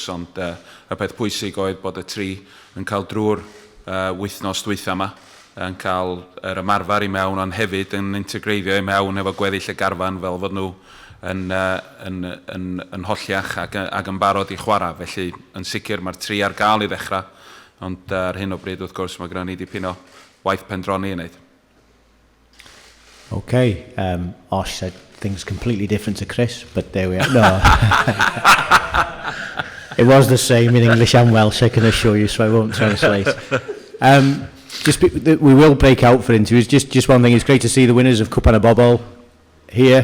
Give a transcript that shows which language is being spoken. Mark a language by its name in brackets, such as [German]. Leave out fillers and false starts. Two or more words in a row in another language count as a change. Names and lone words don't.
[Welsh] Ond y peth pwysig oedd bod y tri yn cael drwy'r wythnos dwytha yma, yn cael yr ymarfer I mewn, ond hefyd yn integreiddio I mewn efo gweddill y garfan fel fod nhw yn holliach ac yn barod I chwarae. Felly, yn sicr, mae'r tri ar gael I ddechrau, ond ar hyn o bryd, wrth gwrs, mae gyda ni dipyn o waith pendroni I wneud. [English] Okay, Osh said things completely different to Chris, but there we are. No. It was the same in English and Welsh, I can assure you, so I won't translate. We will break out for interviews. Just one thing, it's great to see the winners of Cwpan y Bobl here.